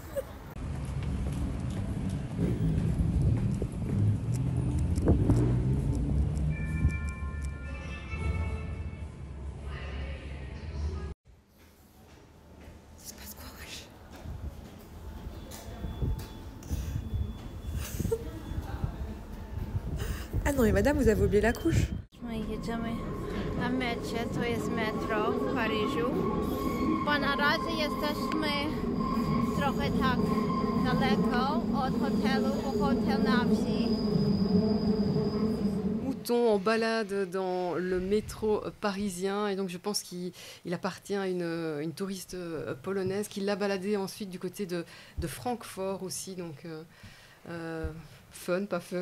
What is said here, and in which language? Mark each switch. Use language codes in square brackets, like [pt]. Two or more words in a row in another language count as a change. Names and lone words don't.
[fr] Ça se passe quoi, wesh? Ah non mais madame, vous avez oublié la couche. [pl] Jedziemy na mecie, to jest metro w Paryżu. Bo na razie jesteśmy trochę tak daleko od hotelu, bo hotel na wsi. [fr] Mouton en balade dans le métro parisien et donc je pense qu'il appartient à une touriste polonaise qui l'a baladé ensuite du côté de Francfort aussi, donc fun, pas fun.